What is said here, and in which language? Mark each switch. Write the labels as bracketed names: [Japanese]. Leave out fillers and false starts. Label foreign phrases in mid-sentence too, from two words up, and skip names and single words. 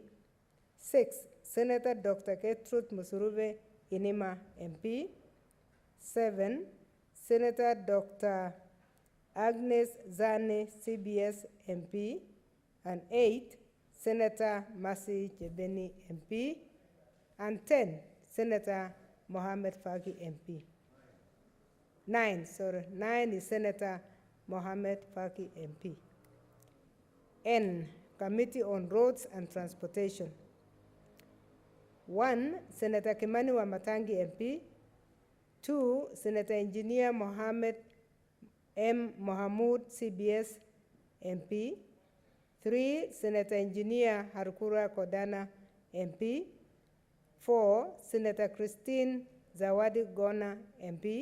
[English] 6, Senator Dr. Gertrude Musuruve Inima, MP. 7, Senator Dr. Agnes Zane, CBS MP. And 8, Senator Masi Jebeni, MP. And 10, Senator Mohammed Faki, MP. 9 is Senator Mohammed Faki, MP. N, Committee on Roads and Transportation. 1, Senator Kimani Wamatangi, MP. 2, Senator Engineer Mohammed M. Mohamud, CBS MP. 3, Senator Engineer Harukura Kodana, MP. 4, Senator Christine Zawadi Gona, MP.